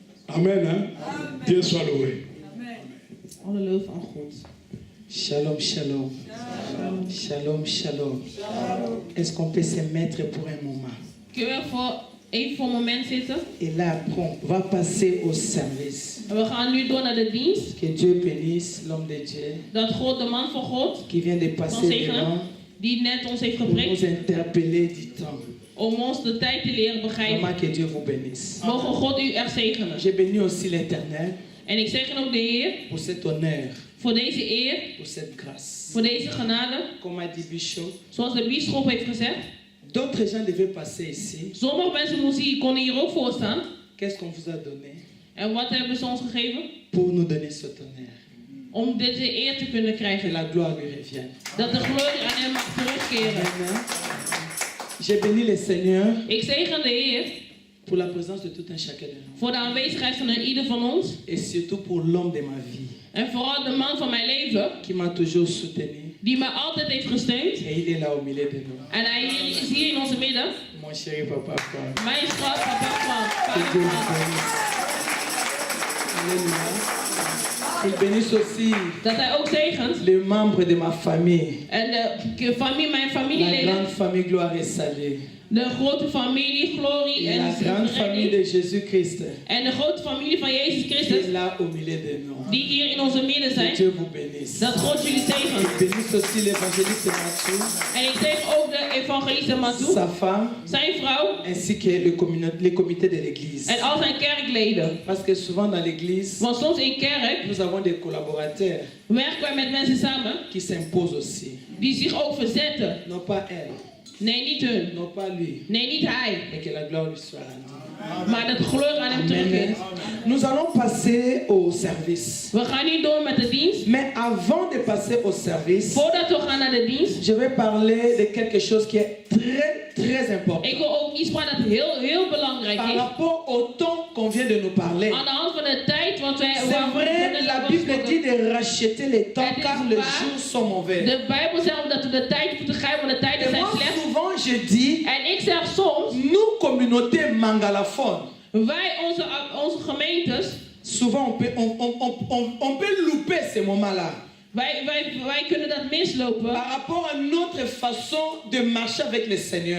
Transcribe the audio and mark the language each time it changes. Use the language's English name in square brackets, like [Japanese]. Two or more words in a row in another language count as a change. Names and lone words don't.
[French] Amen. Hein? Dieu soit loué. [Dutch] Alle lof aan God. [Hebrew] Shalom, shalom. Shalom, shalom. [French] Est-ce qu'on peut se mettre pour un moment? [Dutch] Kunnen we even voor een moment zitten? [French] Et là, après, on va passer au service. [Dutch] En we gaan nu door naar de dienst. [French] Que Dieu bénisse l'homme de Dieu [Dutch] Dat God, de man van God, [French] qui vient de [Dutch] van [French] passer [Dutch] zegenen, [French] devant [Dutch] die net ons heeft [French] pour nous [Dutch] geprikt, [French] interpeller du temps. [Dutch] om ons de tijd te leren begrijpen. [French] Vraiment que Dieu vous bénisse. [Dutch] Mogen God u echt zegenen. [French] J'ai béni aussi l'Éternel [Dutch] En ik zegen ook de Heer [French] pour cet honneur, [Dutch] voor deze eer, [French] pour cette grâce. [Dutch] voor deze genade. [French] Comme a dit Bishop, [Dutch] Zoals de bisschop heeft gezegd, [French] d'autres gens devaient passer ici. [Dutch] sommige mensen moesten hier, konden hier ook voor staan. [French] Qu'est-ce qu'on vous a donné? [Dutch] En wat hebben ze ons gegeven? [French] Pour nous donner cet honneur. [Dutch] Om deze eer te kunnen [French] Que [Dutch] krijgen. [French] la gloire lui revienne. [Dutch] Dat de glorie aan hem mag terugkeren. [French] Amen. J'ai béni le Seigneur [Dutch] Ik zegen de Heer [French] pour la présence de tout un chacun de nous. [Dutch] voor de aanwezigheid van ieder van ons. [French] Et surtout pour l'homme de ma vie [Dutch] En vooral de man van mijn leven, [French] qui m'a toujours soutenu. [Dutch] die mij altijd heeft gesteund. [French] Et il est là au milieu de nous. [Dutch] En hij is hier in onze midden. [French] Mon chéri papa frère. [Dutch] Mijn schat, papa van [French] Que Dieu vous bénisse. Alléluia. Il bénisse aussi [Dutch] dat hij ook zegent. [French] les membres de ma famille. [Dutch] En de familie, mijn [French] La [Dutch] familieleden. [French] grande famille Gloire et Salut. [Dutch] De grote familie, glorie [French] Et [Dutch] en [French] la grande famille [Dutch] redding. [French] de Jésus-Christ [Dutch] En de grote familie van Jezus [French] qui [Dutch] Christus. [French] est là au milieu de nous. [Dutch] Die hier in onze midden [French] Que [Dutch] zijn. [French] Dieu vous bénisse. [Dutch] Dat God jullie zegent. [French] Il bénisse aussi l'évangéliste Mathieu, [Dutch] En ik zeg ook de evangeliste Matou, [French] sa femme, [Dutch] zijn vrouw [French] ainsi que les comités de l'église. [Dutch] en al zijn kerkleden. [French] Parce que souvent dans l'église, [Dutch] Want soms in kerk [French] nous avons des collaborateurs [Dutch] werken wij met mensen samen [French] qui s'imposent aussi. [Dutch] die zich ook verzetten. [French] Non pas elle, [Dutch] Nee, niet hun. [French] non pas lui, [Dutch] Nee, niet hij. [French] mais que la gloire lui soit rendue. [Dutch] Maar dat de glorie aan hem [French] Amen. [Dutch] terugkeert. [French] Nous allons passer au service. [Dutch] We gaan nu door met de dienst. [French] Mais avant de passer au service, [Dutch] Voordat we gaan naar de dienst, [French] je vais parler de quelque chose qui est très important. [Dutch] ik wil ook iets praten dat heel belangrijk [French] Par [Dutch] is. [French] rapport au temps qu'on vient de nous parler. [Dutch] Aan de hand van de tijd, want wij... [French] C'est vrai, la Bible dit de racheter les temps car les jours sont mauvais. [Dutch] De Bijbel zegt dat we de tijd moeten grijpen, want de tijden [French] Et [Dutch] zijn [French] moi [Dutch] slecht. [French] souvent je dis, [Dutch] En ik zeg soms, [French] nous communauté mangalaphone, [Dutch] wij, onze gemeentes, [French] souvent on peut louper ces moments-là. [Dutch] wij kunnen dat mislopen. [French] Par rapport à notre façon de marcher avec le Seigneur.